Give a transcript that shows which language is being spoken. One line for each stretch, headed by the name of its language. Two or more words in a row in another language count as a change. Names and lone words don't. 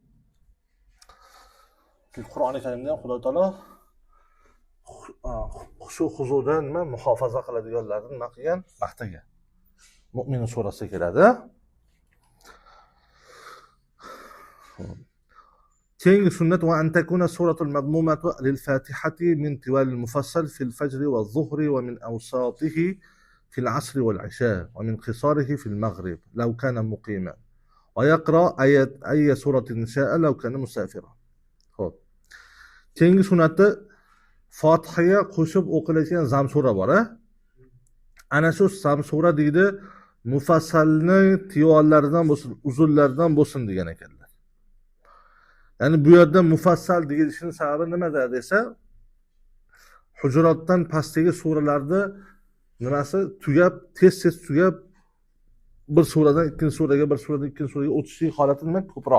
Uzbek: Qur'oni Karimda ham Xudo taolo xushu huzudan nima muhofaza qiladiganlarni nima qilgan? Maqtagan. Mu'min surasida keladi. Keyingi sunnat
Arabic: وأن تكون السورة المضمومة للفاتحة من طوال المفصل في الفجر والظهر ومن أوساطه في العصر والعشاء ومن قصاره في المغرب لو كان مقيما ويقرأ أي سورة شاء لو كان مسافرا.
Uzbek: Xo'p. Keyingi sunnatda Fotihaga qo'shib o'qiladigan zamsura bor, Ana shu zamsura deydi, mufassalni tiyorlaridan bo'lsin, uzunlaridan bo'lsin degan ekanlar. Ya'ni bu yerda mufassal deyilishning sababi nimada desa, Hujurotdan pastdagi suralarni nimasi tugab, tez tugab, bir suradan ikkinchi suraga, bir suradan ikkinchi suraga o'tishlik holati nima ko'proq.